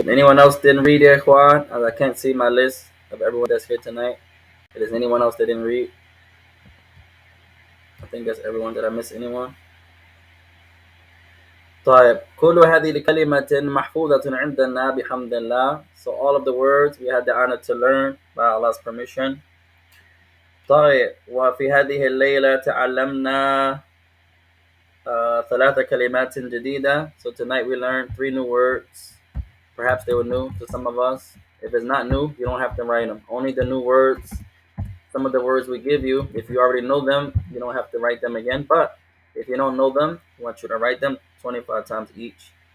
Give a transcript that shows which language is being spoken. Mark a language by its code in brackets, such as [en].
[en] Anyone else didn't read it, Juan? As I can't see my list of everyone that's here tonight. If there's anyone else that didn't read, I think that's everyone. Did I miss anyone? [ar] طيب. كل هذه الكلمة محفوظة عندنا بحمد الله. [en] So all of the words we had the honor to learn by Allah's permission. [ar] طيب. وفي هذه الليلة تعلمنا 3 كلمات جديدة. [en] So tonight we learned 3 new words. Perhaps they were new to some of us. If it's not new, you don't have to write them. Only the new words. Some of the words we give you, if you already know them, you don't have to write them again. But if you don't know them, we want you to write them 25 times each.